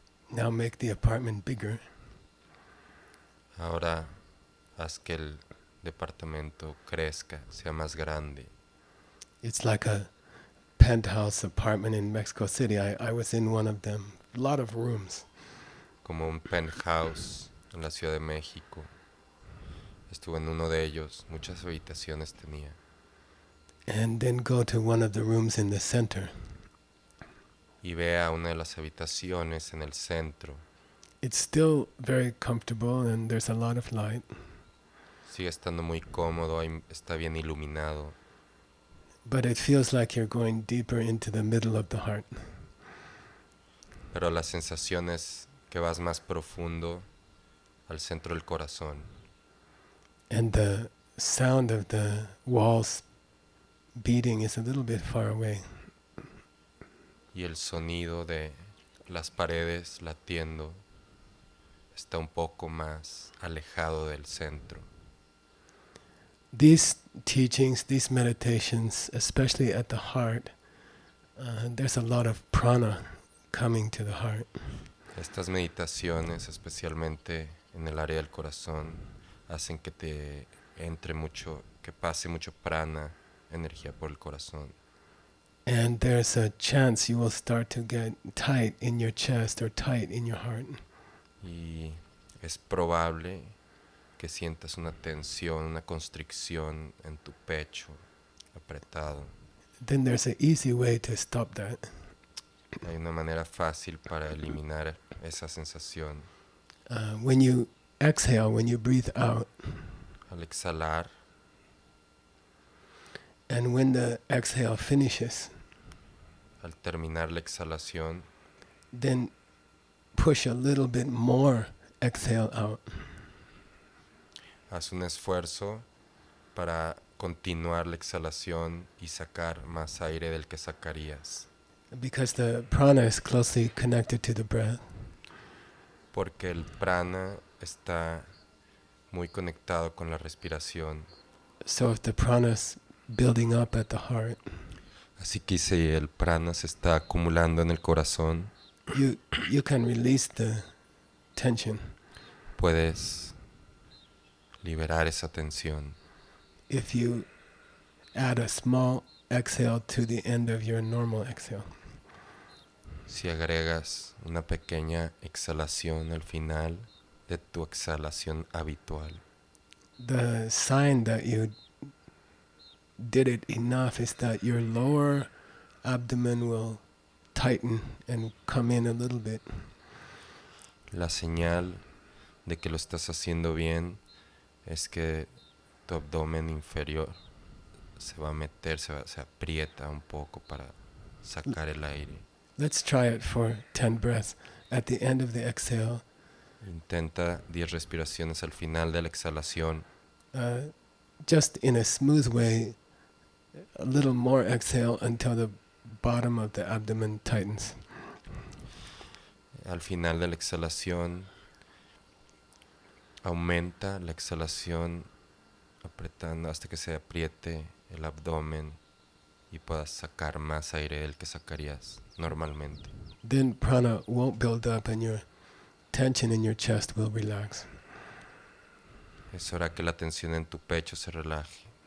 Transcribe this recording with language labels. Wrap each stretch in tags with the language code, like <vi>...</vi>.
<en>Now make the apartment bigger.</en> <es>Ahora haz que el departamento crezca, sea más grande.</es> <en>It's like a penthouse apartment in Mexico City. I was in one of them. A lot of rooms.</en> <es>Como un penthouse en la Ciudad de México. Estuve en uno de ellos, muchas habitaciones tenía.</es> <en>And then go to one of the rooms in the center.</en> <es>Y ve a una de las habitaciones en el centro.</es> <en>It's still very comfortable and there's a lot of light.</en> <es>Sigue estando muy cómodo, está bien iluminado.</es> <en>But it feels like you're going deeper into the middle of the heart.</en> <es>Pero la sensación es que vas más profundo al centro del corazón.</es> <en>And the sound of the walls beating is a little bit far away.</en> <es>Y el sonido de las paredes latiendo está un poco más alejado del centro.</es> <en>These teachings, these meditations, especially at the heart, there's a lot of prana coming to the heart.</en> <es>Estas meditaciones, especialmente en el área del corazón, hacen que te entre mucho, que pase mucho prana, energía por el corazón.</es> <en>And there's a chance you will start to get tight in your chest or tight in your heart.</en> <es>Y es probable que sientas una tensión, una constricción en tu pecho, apretado.</es> <en>Then there's an easy way to stop that.</en> <es>Hay una manera fácil para eliminar esa sensación.</es> <en>When you exhale, when you breathe out,</en> <es>Al exhalar,</es> <en>and when the exhale finishes,</en> <es>al terminar la exhalación,</es> <en>then push a little bit more exhale out.</en> <es>haz un esfuerzo para continuar la exhalación y sacar más aire del que sacarías.</es> <en>Because the prana is closely connected to the breath.</en> <es>Porque el prana está muy conectado con la respiración.</es> <en>So if the prana's building up at the heart,</en> <es>Así que si el prana se está acumulando en el corazón,</es> <en>you can release the tension.</en> <es>puedes liberar esa tensión.</es> <en>If you add a small exhale to the end of your normal exhale.</en> <es>Si agregas una pequeña exhalación al final de tu exhalación habitual.</es> <en>The sign that you did it enough is that your lower abdomen will tighten and come in a little bit.</en> <es>La señal de que lo estás haciendo bien es que tu abdomen inferior se va a meter, se aprieta un poco para sacar el aire.</es> <en>Let's try it for 10 breaths. At the end of the exhale,</en> <es>Intenta 10 respiraciones al final de la exhalación.</es> <en>just in a smooth way, a little more exhale until the bottom of the abdomen tightens.</en> <es>Al final de la exhalación, aumenta la exhalación apretando hasta que se apriete el abdomen y puedas sacar más aire del que sacarías normalmente.</es> <en>Then prana won't build up and your tension in your chest will relax.</en> <es>Eso hará que la tensión en tu pecho se relaje.</es>